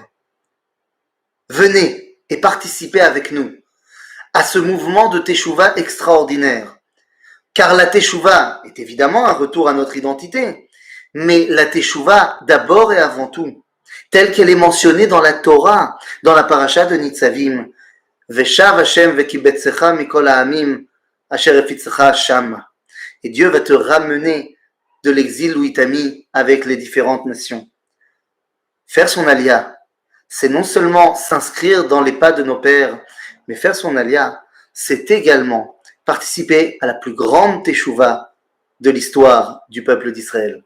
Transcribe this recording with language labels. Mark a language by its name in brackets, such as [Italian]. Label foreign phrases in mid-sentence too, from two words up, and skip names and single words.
[French] Venez et participez avec nous à ce mouvement de Teshuvah extraordinaire. Car la Teshuvah est évidemment un retour à notre identité, mais la Teshuvah d'abord et avant tout, telle qu'elle est mentionnée dans la Torah, dans la paracha de Nitzavim, [Hebrew] ושב השם וקבצך מכל העמים אשר הפיצך שם. [French] Et Dieu va te ramener de l'exil où il t'a mis avec les différentes nations. Faire son alia, c'est non seulement s'inscrire dans les pas de nos pères, mais faire son alia, c'est également participer à la plus grande teshuva de l'histoire du peuple d'Israël.